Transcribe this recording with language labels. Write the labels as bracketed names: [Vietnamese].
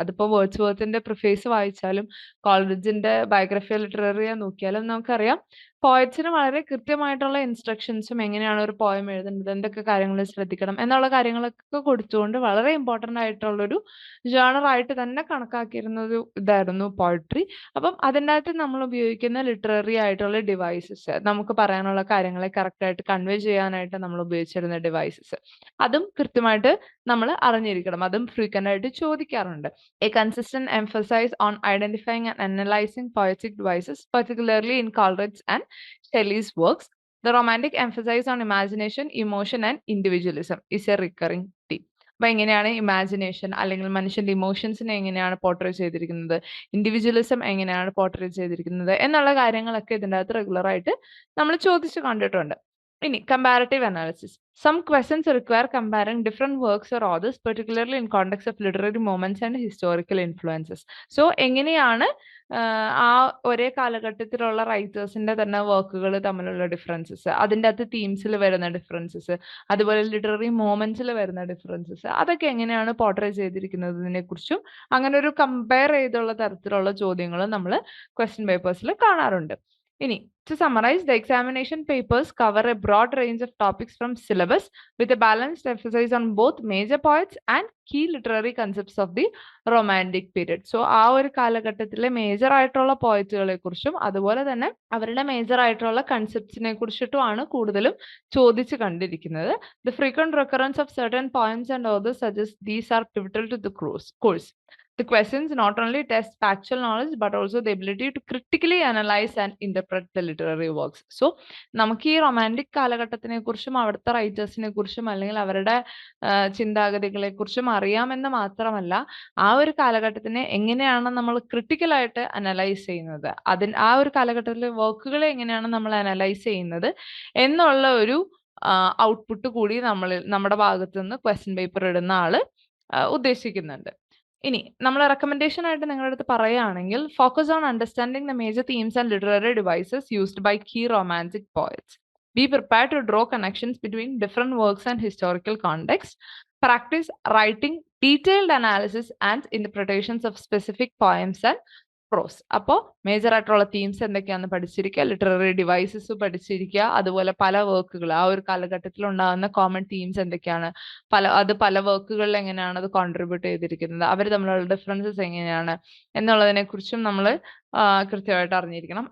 [Malayalam] അതിപ്പോ വേർഡ്സ്വർത്തിന്റെ പ്രിഫേസ് വായിച്ചാലും കോൾറിഡ്ജിന്റെ ബയോഗ്രഫി ലിറ്റററിയെ നോക്കിയാലും നമുക്കറിയാം പോയറ്റ്സിന് വളരെ കൃത്യമായിട്ടുള്ള ഇൻസ്ട്രക്ഷൻസും എങ്ങനെയാണ് ഒരു പോയം എഴുതേണ്ടത്, എന്തൊക്കെ കാര്യങ്ങൾ ശ്രദ്ധിക്കണം എന്നുള്ള കാര്യങ്ങളൊക്കെ കൊടുത്തുകൊണ്ട് വളരെ ഇമ്പോർട്ടന്റ് ആയിട്ടുള്ളൊരു ജേണർ ആയിട്ട് തന്നെ കണക്കാക്കിയിരുന്ന ഒരു ഇതായിരുന്നു പോയട്രി. അപ്പം അതിൻ്റെ അകത്ത് നമ്മൾ ഉപയോഗിക്കുന്ന ലിറ്റററി ആയിട്ടുള്ള ഡിവൈസസ്, നമുക്ക് പറയാനുള്ള കാര്യങ്ങളെ കറക്റ്റ് ആയിട്ട് കൺവേ ചെയ്യാനായിട്ട് നമ്മൾ ഉപയോഗിച്ചിരുന്ന ഡിവൈസസ്, അതും കൃത്യമായിട്ട് നമ്മൾ അറിഞ്ഞിരിക്കണം. അതും ഫ്രീക്വന്റ് ആയിട്ട് ചോദിക്കാറുണ്ട്. [English] A consistent emphasis on identifying and analyzing poetic devices, particularly in Coleridge and Shelley's works. The romantic emphasis on imagination, emotion, and individualism is a recurring theme. [Malayalam] അപ്പൊ എങ്ങനെയാണ് ഇമാജിനേഷൻ അല്ലെങ്കിൽ മനുഷ്യന്റെ ഇമോഷൻസിനെ എങ്ങനെയാണ് പോർട്രേ ചെയ്തിരിക്കുന്നത്, ഇൻഡിവിജ്വലിസം എങ്ങനെയാണ് portray ചെയ്തിരിക്കുന്നത് എന്നുള്ള കാര്യങ്ങളൊക്കെ ഇതിൻ്റെ അകത്ത് റെഗുലർ ആയിട്ട് നമ്മൾ ചോദിച്ചു കണ്ടിട്ടുണ്ട്. ഇനി comparative analysis. [English] Some questions require comparing different works or authors, particularly in context of literary moments and historical influences. [Malayalam] So എങ്ങനെയാണ് ആ ഒരേ കാലഘട്ടത്തിലുള്ള റൈറ്റേഴ്സിന്റെ തന്നെ വർക്കുകൾ തമ്മിലുള്ള ഡിഫറൻസസ്, അതിൻ്റെ അകത്ത് തീംസിൽ വരുന്ന ഡിഫറൻസസ്, അതുപോലെ ലിറ്റററി മോമെന്റ്സിൽ വരുന്ന ഡിഫറൻസസ്, അതൊക്കെ എങ്ങനെയാണ് പോർട്രേ ചെയ്തിരിക്കുന്നതിനെ കുറിച്ചും അങ്ങനെ ഒരു കമ്പയർ ചെയ്തുള്ള തരത്തിലുള്ള ചോദ്യങ്ങൾ നമ്മൾ ക്വസ്റ്റ്യൻ പേപ്പേഴ്സിൽ കാണാറുണ്ട്. [English] ഇനി to summarize, the examination papers cover a broad range of topics from syllabus with a balanced emphasis on both major poets and key literary concepts of the romantic period. [Malayalam] So ആ ഒരു കാലഘട്ടത്തിലെ major ആയിട്ടുള്ള പോയറ്റുകളെ കുറിച്ചും അതുപോലെ തന്നെ അവരുടെ major ആയിട്ടുള്ള കൺസെപ്റ്റ്സിനെ കുറിച്ചിട്ടുമാണ് കൂടുതലും ചോദിച്ചു കണ്ടിരിക്കുന്നത്. [English] The frequent recurrence of certain poems and authors suggests these are pivotal to the course. The questions not only test factual knowledge but also the ability to critically analyze and interpret the literary works. [Malayalam] So നമുക്ക് ഈ romantic കാലഘട്ടത്തിനെ കുറിച്ചും അവിടുത്തെ റൈറ്റേഴ്സിനെ കുറിച്ചും അല്ലെങ്കിൽ അവരുടെ ചിന്താഗതികളെ കുറിച്ചും അറിയാമെന്ന് മാത്രമല്ല ആ ഒരു കാലഘട്ടത്തിനെ എങ്ങനെയാണ് നമ്മൾ ക്രിട്ടിക്കലായിട്ട് അനലൈസ് ചെയ്യുന്നത്, ആ ഒരു കാലഘട്ടത്തിലെ വർക്കുകളെ എങ്ങനെയാണ് നമ്മൾ അനലൈസ് ചെയ്യുന്നത് എന്നുള്ള ഒരു ഔട്ട്പുട്ട് കൂടി നമ്മുടെ ഭാഗത്ത് നിന്ന് ക്വസ്റ്റ്യൻ പേപ്പർ ഇടുന്ന ആള് ഉദ്ദേശിക്കുന്നുണ്ട്. ഇനി നമ്മൾ റെക്കമെൻഡേഷൻ ആയിട്ട് നിങ്ങളുടെ അടുത്ത് പറയുകയാണെങ്കിൽ [English] Focus on understanding the major themes and literary devices used by key romantic poets. Be prepared to draw connections between different works and historical context. Practice writing detailed analysis and interpretations of specific poems and prose. [Malayalam] അപ്പോൾ major ആയിട്ടുള്ള themes എന്തൊക്കെയാണെന്ന് പഠിച്ചിരിക്കുക, literary devices പഠിച്ചിരിക്കുക, അതുപോലെ പല വർക്കുകൾ ആ ഒരു കാലഘട്ടത്തിൽ ഉണ്ടാകുന്ന കോമൺ തീംസ് എന്തൊക്കെയാണ്, പല വർക്കുകളിൽ എങ്ങനെയാണ് അത് കോൺട്രിബ്യൂട്ട് ചെയ്തിരിക്കുന്നത്, അവർ തമ്മിലുള്ള ഡിഫറൻസസ് എങ്ങനെയാണ് എന്നുള്ളതിനെ കുറിച്ചും നമ്മൾ കൃത്യമായിട്ട് അറിഞ്ഞിരിക്കണം.